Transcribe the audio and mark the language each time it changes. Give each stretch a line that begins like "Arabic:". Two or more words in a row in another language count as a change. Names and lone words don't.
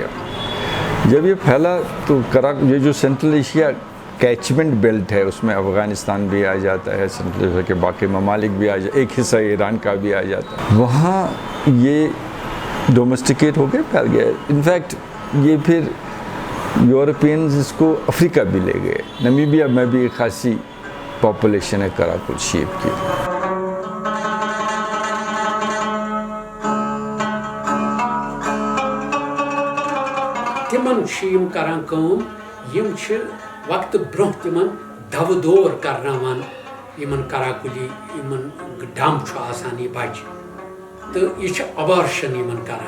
Urdu: جب یہ پھیلا تو یہ جو سینٹرل ایشیا
English: catchment belt
Urdu: ہے اس میں افغانستان بھی آ جاتا ہے سینٹرل ایشیا کے باقی ممالک بھی آ جاتا ہے. ایک حصہ ایران کا بھی آ جاتا ہے. وہاں یہ ڈومیسٹیکیٹ ہو کے پھیل گیا. انفیکٹ یہ پھر یورپینز اس کو افریقہ بھی لے گئے. نمیبیا میں بھی ایک خاصی پاپولیشن ہے کراکل شیپ کی.
Kashmiri: تِمن چھِ یِم کران کٲم یِم چھِ وقتہٕ برونٛہہ تِمن دَوٕ دور کرناوان یِمن کراکُلی یِمن ڈَم چھُ آسان یہِ بچہِ تہٕ یہِ چھِ ابارشن یِمن کران.